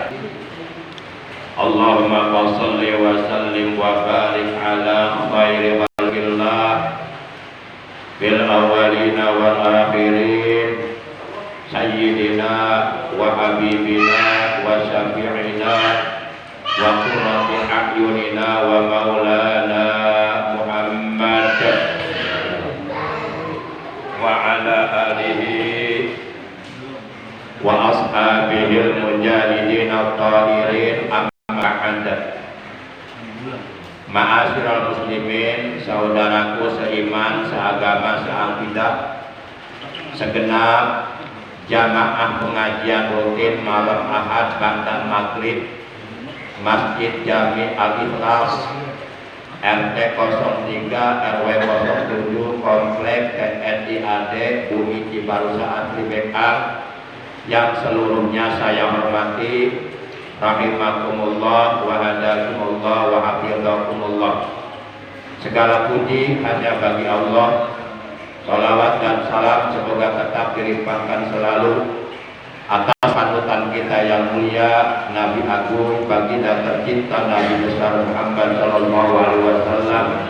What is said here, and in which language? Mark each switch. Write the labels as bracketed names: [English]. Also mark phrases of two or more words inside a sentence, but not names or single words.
[Arabic] اللهم صل وسلم وبارك على خير خلق الله بالأولين والآخرين سيدنا وحبيبنا وشفيعنا وقرة أعيننا ومولانا محمد وعلى آله وأصحابه المجاهدين الطاهرين أما بعد. معاشر المسلمين, [Indonesian] saudaraku seiman, seagama, seakidah, segenap jamaah pengajian rutin malam Ahad [Arabic] بعد المغرب [Indonesian] Masjid Jami Al-Ikhlas RT 03 RW 07 Komplek TNI AD Bumi Cibarusah Asri Bekang yang seluruhnya saya hormati, [Arabic] رحمكم الله وهداكم الله وحفظكم الله. [Indonesian] Segala puji hanya bagi Allah. Salawat dan salam semoga tetap dilimpahkan selalu atas panutan kita yang mulia, Nabi Agung, baginda tercinta Nabi besar Muhammad [Arabic] صلى الله عليه وسلم